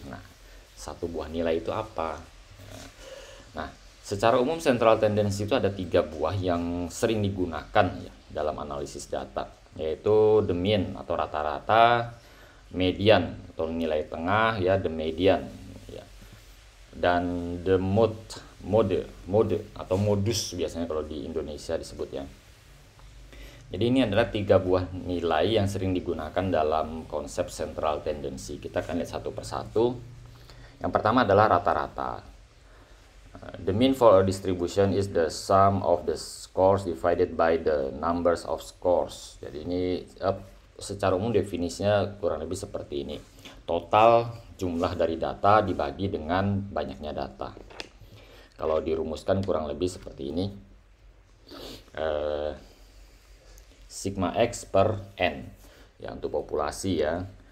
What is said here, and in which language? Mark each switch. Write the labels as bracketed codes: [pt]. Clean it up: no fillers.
[id] Nah, satu buah nilai itu apa? Nah, secara umum central tendency itu ada 3 buah yang sering digunakan ya dalam analisis data, yaitu the mean atau rata-rata, median atau nilai tengah ya, the median ya, dan the mode atau modus biasanya kalau di Indonesia disebutnya. Jadi ini adalah 3 buah nilai yang sering digunakan dalam konsep central tendency. Kita akan lihat satu persatu. Yang pertama adalah rata-rata. [en] The mean for a distribution is the sum of the scores divided by the numbers of scores. [id] Jadi ini secara umum definisinya kurang lebih seperti ini. Total jumlah dari data dibagi dengan banyaknya data. Kalau dirumuskan kurang lebih seperti ini. Sigma X per N. Ya, untuk populasi ya.